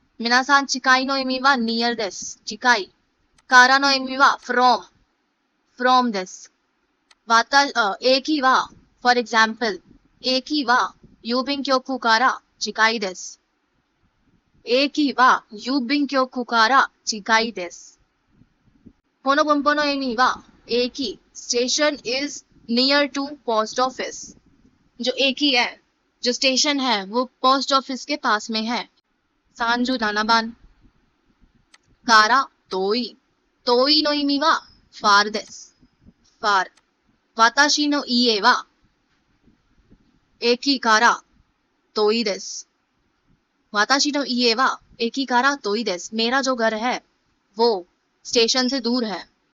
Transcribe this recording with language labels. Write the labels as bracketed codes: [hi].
[ja] 皆さん近いの意味は near です。近い。からの意味は from です。駅は [en] for example [ja] 駅は郵便局から近いです。駅は郵便局から近いです。この文法の意味は駅 [en] station is near to post office。 [hi] जो駅है जो station है वो post office के पास में है। [ja] 37番。から遠い。遠いの意味は far です。 [en] far。 [ja] 私の家は駅から遠いです。私の家は駅から遠いです。 [hi] मेरा जो घर है वो स्टेशन से दूर है。